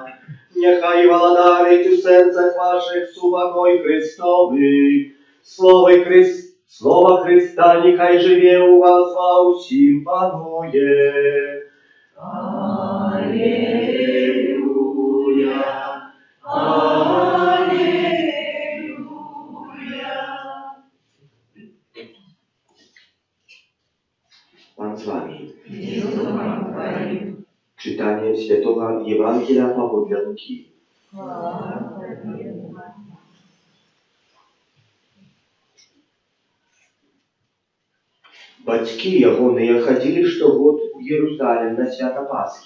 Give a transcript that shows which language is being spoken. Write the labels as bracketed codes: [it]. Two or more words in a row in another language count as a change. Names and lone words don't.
[uk] Нехай володарить у серцях ваших супокой Христовий, Слово Христа нехай живе у вас во усім панує. Аллилуйя, аллилуйя. [pl] Pan z wami. [uk] І з духом Твоїм. [pl] Czytanie Świętego Ewangelia Pawła Luki. [uk] Слава Тобі. [be] Бацькі ягоныя хадзілі штогод у Єрусалім на свята Пасхі.